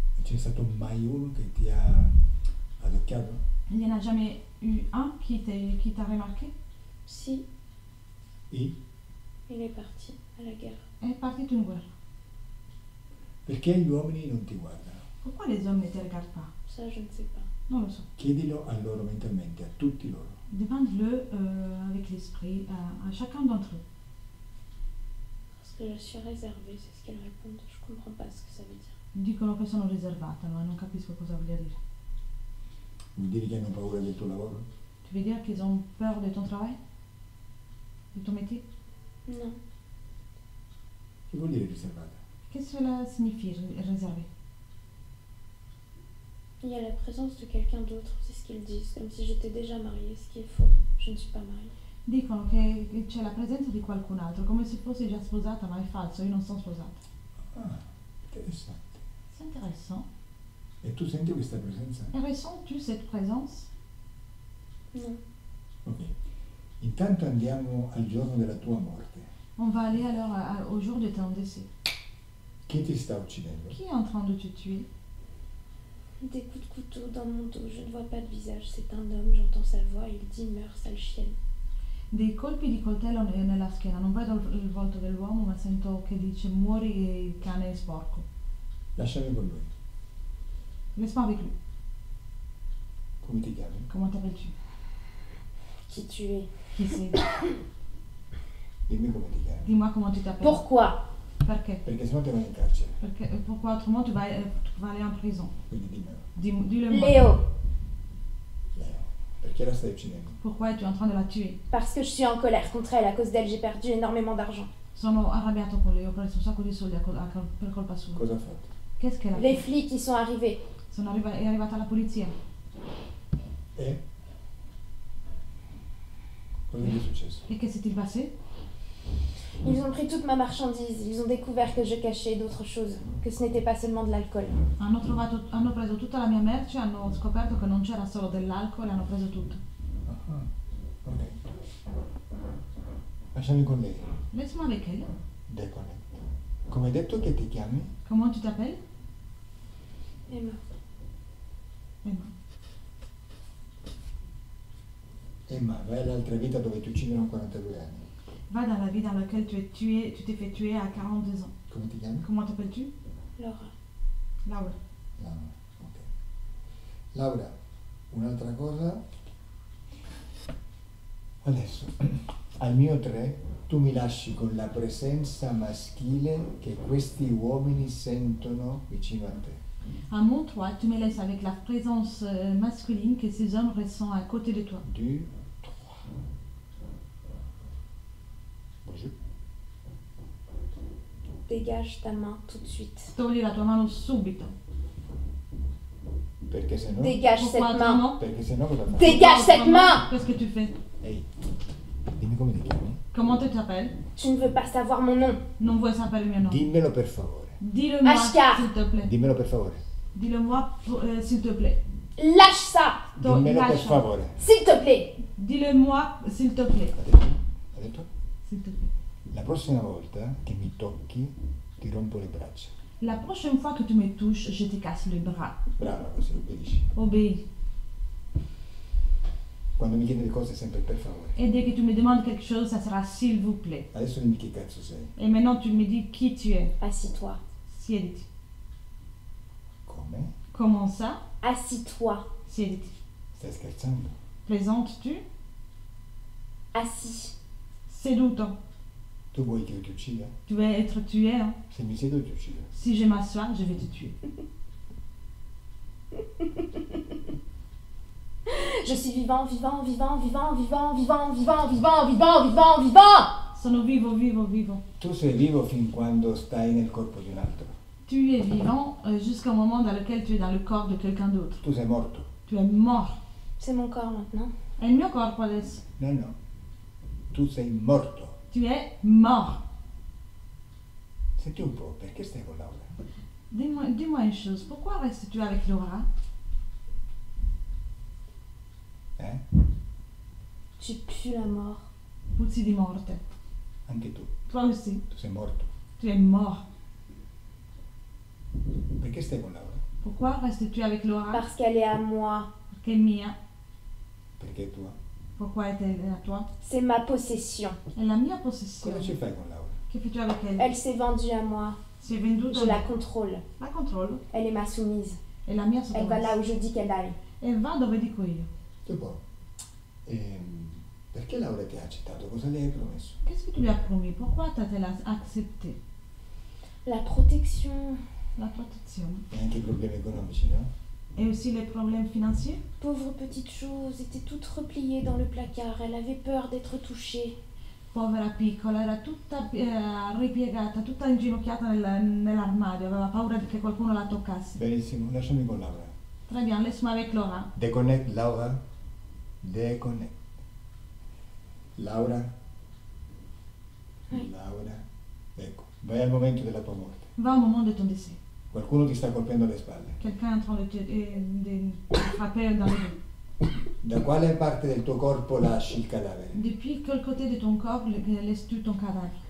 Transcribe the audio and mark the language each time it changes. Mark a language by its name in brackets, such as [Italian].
[Italian] Ce n'è stato mai uno che ti ha adocchiato? [French] Il n'y en a jamais eu un qui t'a remarqué? Si, [Italian] E? [French] il est parti à la guerre. [Italian] È partito in guerra. Perché gli uomini non ti guardano? [French] Pourquoi les hommes ne te regardent pas? Ça, je ne sais pas. [Italian] Non lo so. Chiedilo a loro mentalmente, a tutti loro. [French] Demande-le avec l'esprit à chacun d'entre eux. Parce que je suis réservée, c'est ce qu'ils répondent. Je comprends pas ce que ça veut dire. [Italian] Dicono che sono riservata, ma non capisco cosa voglia dire. Vuol dire che hanno paura del tuo lavoro? [French] Tu veux dire qu'ils ont peur de ton travail? De ton métier? Non, [Italian] Che vuol dire riservata? [French] Qu'est-ce que cela signifie, réservé? il y a la présence de quelqu'un d'autre, c'est ce qu'ils disent, comme si j'étais déjà mariée, ce qui est faux. Je ne suis pas mariée. [Italian] Dicono che c'è la presenza di qualcun altro, come se fossi già sposata, ma è falso, io non sono sposata. Ah, interessante. [French] C'est intéressant. [Italian] E tu senti questa presenza? [French] Et ressens-tu cette présence? Non, [Italian] Ok. Intanto andiamo al giorno della tua morte. [French] On va aller alors au jour de ton décès. [Italian] Chi ti sta uccidendo? [French] Qui est en train de te tuer? des coups de couteau dans mon dos, je ne vois pas de visage, c'est un homme, j'entends sa voix, il dit meurs, sale chienne. [Italian] Dei colpi di coltello nella schiena, non vedo il volto dell'uomo, ma sento che dice muori cane sporco. Lasciami con lui. [French] Laisse-moi avec lui. [Italian] Come ti chiami? [French] Comment t'appelles-tu? Qui tu es? [Italian] Chi sei? Dimmi come ti chiami. [French] Dis-moi comment tu t'appelles. Pourquoi? [Italian] Perché? Perché sennò ti vai in carcere. [French] Pourquoi autrement tu vas aller en prison? [Italian] Quindi dimmelo. [French] Dis-le moi. Léo, [Italian] Leo. Perché la stai uccidendo? [French] Pourquoi es-tu en train de la tuer? parce que je suis en colère contre elle, à cause d'elle j'ai perdu énormément d'argent. [Italian] Sono arrabbiato con lei, ho preso un sacco di soldi per colpa sua. Cosa ha fatto? [French] Qu'est-ce qu'elle a Les fait? flics qui sont arrivés, [Italian] È arrivata la polizia. E? Cosa gli è successo? [French] E che s'est-il passé? ils ont pris toute ma marchandise, ils ont découvert que je cachais d'autres choses, que ce n'était pas seulement de l'alcool. [Italian] Hanno preso tutta la mia merce, hanno scoperto che non c'era solo dell'alcol e hanno preso tutto. Ah, ok. Lasciami con lei. [French] Laisse-moi avec elle. [English] Deconnect. [Italian] Come hai detto che ti chiami? [French] Comment tu t'appelles? Emma, [Italian] Emma. Emma, vai all'altra vita dove ti uccidono a 42 anni. [French] Va dans la vie dans laquelle tu t'es fait tuer à 42 ans. [Italian] Come ti chiami? [French] Comment t'appelles-tu? Laura, [Italian] Laura. Laura. Ok. Laura, un'altra cosa. Adesso, al mio 3, tu mi lasci con la presenza maschile che questi uomini sentono vicino a te. [French] À mon 3, tu me laisses avec la présence masculine que ces hommes ressentent à côté de toi. [Italian] 2, 3. [French] Bonjour. dégage ta main tout de suite. [Italian] Togli la tua mano subito. Perché se no... [French] Dégage cette Pourquoi main. autrement? [Italian] Perché se no cosa fai? [French] Dégage cette main. Qu'est-ce que tu fais? [Italian] Ehi, dimmi come ti chiami. [French] Comment tu t'appelles? Tu ne veux pas savoir mon nom. [Italian] Non vuoi sapere il mio nome? Dimmelo per favore. [French] Dis-le-moi, Ashka. s'il te plaît. [Italian] Dimmelo per favore. [French] Dis-le-moi, s'il te plaît. Lâche ça. [Italian] Dimmelo per Lascia. favore. [French] S'il te plaît. Dis-le-moi, s'il te plaît. [Italian] Ha detto? Ha detto? [French] S'il te plaît. [Italian] La prossima volta che mi tocchi ti rompo le braccia. [French] La prochaine fois que tu me touches, je te casse le bras. [Italian] Brava, così obbedisci. [French] Obéis. [Italian] Quando mi chiedi le cose sempre per favore. [French] Et dès que tu me demandes quelque chose, ça sera s'il vous plaît. [Italian] Adesso dimmi che cazzo sei. [French] Et maintenant, tu me dis qui tu es. Assis-toi. [Italian] Siediti. Come? [French] Assis-toi. Comment ça? [Italian] Siediti. Stai scherzando? [French] Plaisantes-tu? Assis. [Italian] Seduto. Tu vuoi che io ti uccida? [French] Tu veux être tué, hein? [Italian] Se mi siedo ti uccido. [French] Si je m'assois, je vais te tuer. Je suis vivant, vivant, vivant, vivant, vivant, vivant, vivant, vivant, vivant, vivant, vivant. [Italian] Sono vivo, vivo, vivo. Tu sei vivo fin quando stai nel corpo di un altro. [French] Tu es vivant jusqu'au moment dans lequel tu es dans le corps de quelqu'un d'autre. [Italian] Tu sei morto. [French] Tu es mort. C'est mon corps maintenant. [Italian] È il mio corpo adesso. No, no. Tu sei morto. [French] Tu es mort. [Italian] Senti un po', perché stai con Laura? [French] Dis-moi une chose. Pourquoi restes-tu avec Laura? Eh? Tu pues la mort. [Italian] Puzzi di morte. Anche tu. [French] Toi aussi. [Italian] Tu sei morto. [French] Tu es mort. [Italian] Perché stai con Laura? [French] Pourquoi restes-tu avec Laura? Parce qu'elle est à moi. [Italian] Perché è mia. Perché è tua. [French] Pourquoi est-elle à toi? C'est ma possession. [Italian] È la mia Cosa possessione. ci fai con Laura? Che fai tu [French] avec elle? Elle s'est vendue à moi. [Italian] Si è venduta. [French] Je la contrôle. [Italian] La controllo. [French] Elle est ma soumise. [Italian] È la mia [French] Elle va là [Italian] sottomessa. [French] où je dis qu'elle aille. [Italian] E va dove dico io. Dopo, perché Laura ti ha accettato? Cosa le hai promesso? [French] Qu'est-ce que tu lui as promis? Pourquoi t'as-t-elle accepté? La protection. [Italian] La protezione. E anche i problemi economici, no? [French] Et aussi les problèmes financiers? Pauvre petite chose, était toute repliée dans le placard. Elle avait peur d'être touchée. [Italian] Povera piccola, era tutta ripiegata, tutta inginocchiata nell'armadio, aveva paura che qualcuno la toccasse. Benissimo, lasciami con Laura. [French] Très bien, laisse-moi avec Laura. [English] Deconnect, Laura. Deconnect. Laura. [French] Oui. [Italian] Laura. Ecco, vai al momento della tua morte. [French] Va au moment de ton décès. [Italian] Qualcuno ti sta colpendo alle spalle. [French] Quelqu'un est en train de frapper dans le dos. [Italian] Da quale parte del tuo corpo lasci il cadavere? [French] Depuis quel côté de ton corps laisses-tu ton cadavre?